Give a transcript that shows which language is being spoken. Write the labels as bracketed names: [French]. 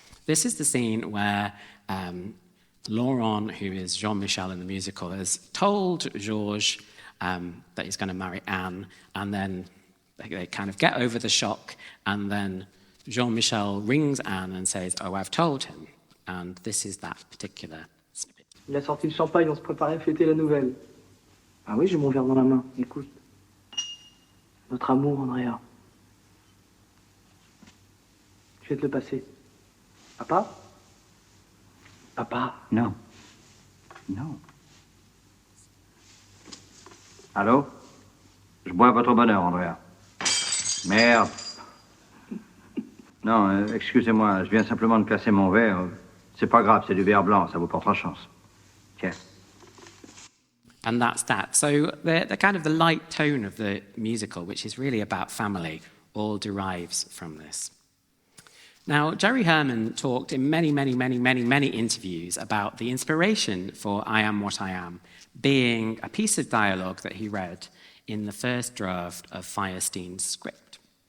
[English] This is the scene where Laurent, who is Jean-Michel in the musical, has told Georges that he's going to marry Anne, and then they kind of get over the shock, and then Jean-Michel rings Anne and says, "Oh, I've told him." And this is that particular snippet. [French] Il a sorti le champagne, on se préparait à fêter la nouvelle. Ah oui, j'ai mon verre dans la main. Écoute. Notre amour, Andrea. Je vais te le passer. Papa? Papa? Non. Non. Allô? Je bois votre bonheur, Andrea. Merde. Non, excusez-moi, je viens simplement de classer mon verre. C'est pas grave, c'est du verre blanc, ça vous portera chance. Tiens. [English] And that's that. So the kind of the light tone of the musical, which is really about family, all derives from this. Now, Jerry Herman talked in many interviews about the inspiration for I Am What I Am being a piece of dialogue that he read in the first draft of Firestein's script.